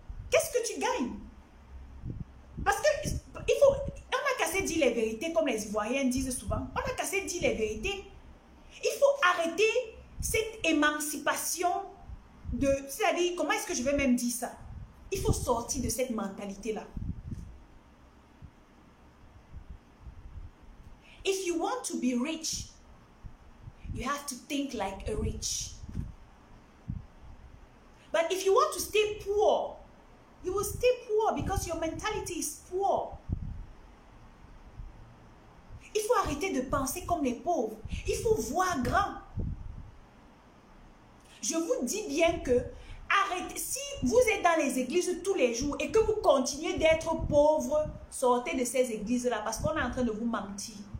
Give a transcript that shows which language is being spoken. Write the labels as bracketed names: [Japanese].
[French] Qu'est-ce que tu gagnes? Parce que on a qu'à se dire les vérités comme les Ivoiriens disent souvent. On a qu'à se dire les vérités. Il faut arrêter cette émancipation de... C'est-à-dire, comment est-ce que je vais même dire ça? Il faut sortir de cette mentalité-là. [English] If you want to be rich, you have to think like a rich. But if you want to stay poor, you will stay poor because your mentality is poor. [French] Il faut arrêter de penser comme les pauvres. Il faut voir grand. Je vous dis bien que arrêtez. Si vous êtes dans les églises tous les jours et que vous continuez d'être pauvre, sortez de ces églises-là parce qu'on est en train de vous mentir.